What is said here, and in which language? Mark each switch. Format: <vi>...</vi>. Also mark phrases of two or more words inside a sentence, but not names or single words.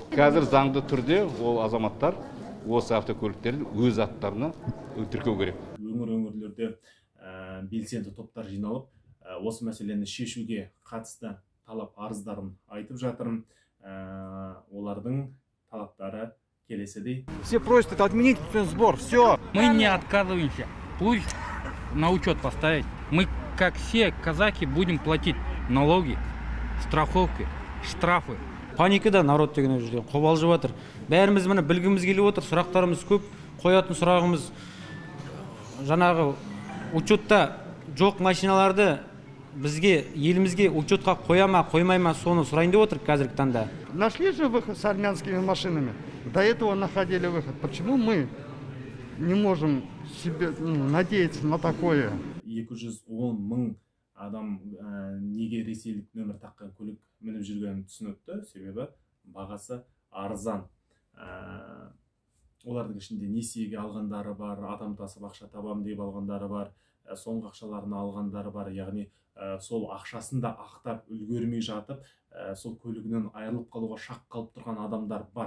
<kk>Қазір заңды түрде ол азаматтар осы автокөліктерді өз аттарына тіркеу керек. Өңірлерде белсенді топтар жиналып, осы мәселені шешуге қатысты талап арыздарын айтып жатырмын. Олардың талаптары келесідей.</kk> <ru>Все просят отменить сбор, все. Мы не отказываемся. Пусть на учет поставить. Мы, как все казаки, будем платить налоги, страховки, штрафы.</ru> <kk>Паникада народ деген жерде қобалжып жатыр. Бәріміз міне білгіміз келіп отыр, сұрақтарымыз көп. Қоятын сұрағымыз жаңағы учетта жоқ машиналарды бізге, елімізге учетқа қоя ма, қоймай ма, соны сұрайын деп отыр қазіргі таңда.</kk> <ru>Нашли же выход с армянскими машинами. До этого находили выход. Почему мы не можем себе надеяться на такое?</ru> <kk>210 мың адам неге ресейлік нөмір таққан көлік мініп жүргенін түсінікті, себебі бағасы арзан. Олардың ішінде несиеге алғандары бар, адам тасып ақша табам деп алғандары бар, соңғы ақшаларын алғандары бар, яғни сол ақшасын да ақтап үлгермей жатып, сол көлігінен айырылып қалуға шақ қалып тұрған адамдар бар.</kk>